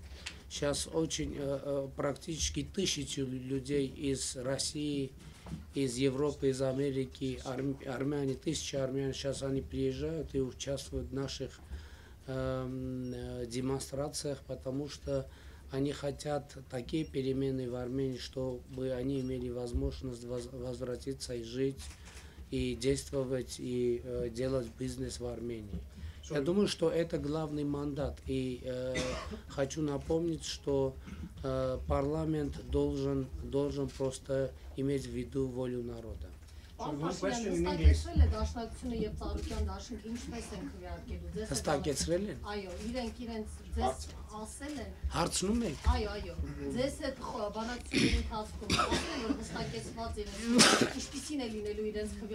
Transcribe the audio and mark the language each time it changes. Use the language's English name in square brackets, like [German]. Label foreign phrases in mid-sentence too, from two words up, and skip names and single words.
[Russian] Сейчас очень практически 1000 людей из России, из Европы, из Америки, армяне, 1000 армян, сейчас они приезжают и участвуют в наших демонстрациях, потому что они хотят такие перемены в Армении, чтобы они имели возможность возвратиться и жить, и действовать, и делать бизнес в Армении. Я думаю, что это главный мандат. И хочу напомнить, что парламент должен просто иметь в виду волю народа. [Armenian] Հստակեցրել է դաշնակցությունը եւ Ծառուկյան դաշինքը ինչպես են քվեարկելու ձեզ։ Հստակեցրել են։ Այո, իրենց ձեզ ասել են։ Հարցնում եք։ Այո, ձեզ հետ բանակցությունների ընթացքում ասել են, որ հստակեցված իրենց ինչպիսին է լինելու իրենց քվեարկումը։